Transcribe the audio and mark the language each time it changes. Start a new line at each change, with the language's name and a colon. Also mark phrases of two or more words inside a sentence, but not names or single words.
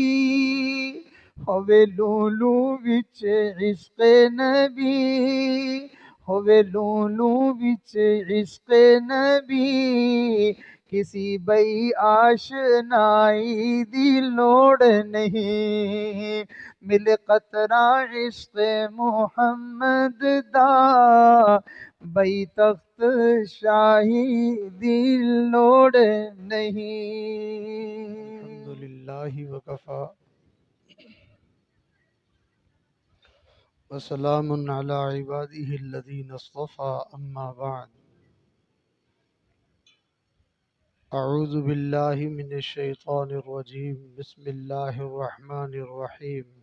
Punjabi: ہووے لولو وچ عشق نبی ہووے لولو وچ عشق نبی کسی بئی آشنائی دی لوڑ نہیں مل قطرہ عشق محمد دا بئی تخت شاہی دی لوڑ نہیں
Arabic: الحمدللہ وکفا وسلام علی عباده الذین اصطفى اما بعد اعوذ باللہ من الشیطان الرجیم بسم اللہ الرحمن الرحیم